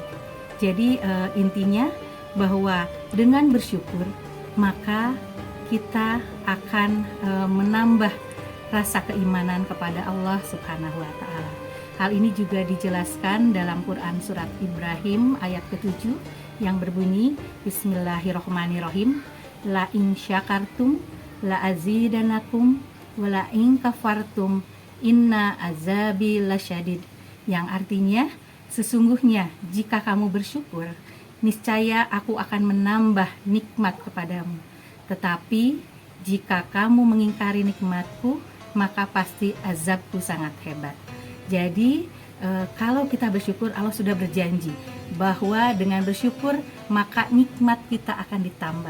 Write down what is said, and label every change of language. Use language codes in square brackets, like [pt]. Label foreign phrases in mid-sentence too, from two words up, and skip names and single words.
[id] Jadi intinya bahwa dengan bersyukur maka kita akan menambah rasa keimanan kepada Allah [ar] سبحانه وتعالى. [id] Hal ini juga dijelaskan dalam Quran surat Ibrahim ayat ke-7 yang berbunyi, [ar] بسم الله الرحمن الرحيم, لئن شكرتم لأزيدنكم ولئن كفرتم إن عذابي لشديد, [id] yang artinya sesungguhnya jika kamu bersyukur niscaya aku akan menambah nikmat kepadamu, tetapi jika kamu mengingkari nikmatku maka pasti azabku sangat hebat. Jadi kalau kita bersyukur, Allah sudah berjanji bahwa dengan bersyukur maka nikmat kita akan ditambah.